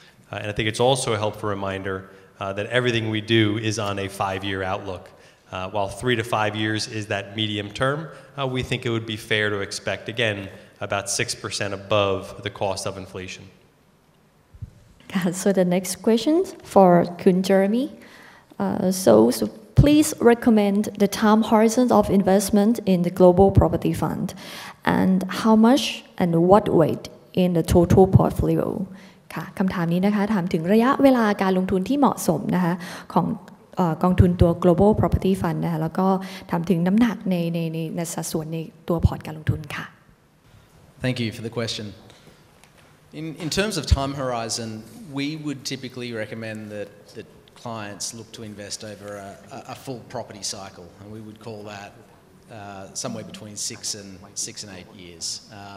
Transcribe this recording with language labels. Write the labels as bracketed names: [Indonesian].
[English] And I think it's also a helpful reminder that everything we do is on a 5-year outlook. While 3 to 5 years is that medium term, we think it would be fair to expect, again, about 6% above the cost of inflation. So the next question for Kun Jeremy. So please recommend the time horizon of investment in the global property fund and how much and what weight in the total portfolio [Thai] ค่ะคำถามนี้นะคะถามถึงระยะเวลาการลงทุนที่เหมาะสมนะคะของกองทุนตัว global property fund นะคะแล้วก็ถามถึงน้ำหนักในสัดส่วนในตัวพอร์ตการลงทุนค่ะ [English] Thank you for the question. In terms of time horizon, we would typically recommend that clients look to invest over a full property cycle, and we would call that somewhere between 6 and 8 years.